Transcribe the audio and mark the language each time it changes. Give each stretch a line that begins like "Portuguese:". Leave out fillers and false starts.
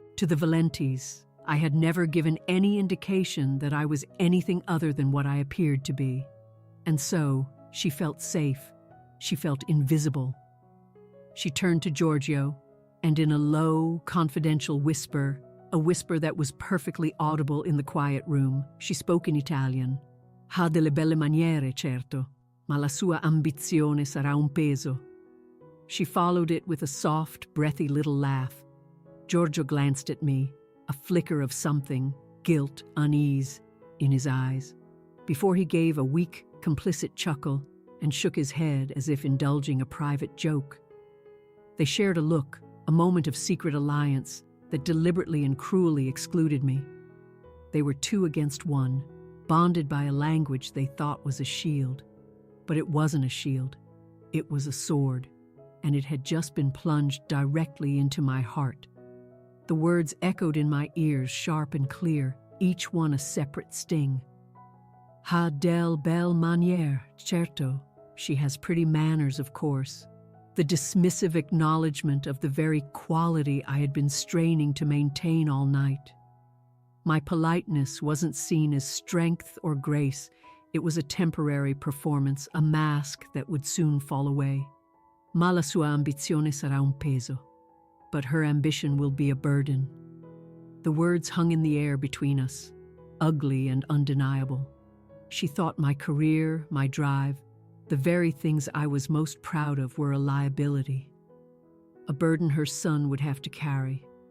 English: To the Valentis, I had never given any indication that I was anything other than what I appeared to be. And so, she felt safe. She felt invisible. She turned to Giorgio, and in a low, confidential whisper, a whisper that was perfectly audible in the quiet room, she spoke in Italian.
Italian: "Ha delle belle maniere, certo, ma la sua ambizione sarà un peso."
English: She followed it with a soft, breathy little laugh. Giorgio glanced at me, a flicker of something, guilt, unease, in his eyes, before he gave a weak, complicit chuckle and shook his head as if indulging a private joke. They shared a look, a moment of secret alliance that deliberately and cruelly excluded me. They were two against one, bonded by a language they thought was a shield. But it wasn't a shield. It was a sword. and it had just been plunged directly into my heart. The words echoed in my ears, sharp and clear, each one a separate sting.
Italian: Ha del belle manière, certo.
English: She has pretty manners, of course. The dismissive acknowledgement of the very quality I had been straining to maintain all night. My politeness wasn't seen as strength or grace. It was a temporary performance, a mask that would soon fall away.
Italian: Ma la sua ambizione sarà un peso.
English: But her ambition will be a burden. The words hung in the air between us, ugly and undeniable. She thought my career, my drive, the very things I was most proud of were a liability, a burden her son would have to carry.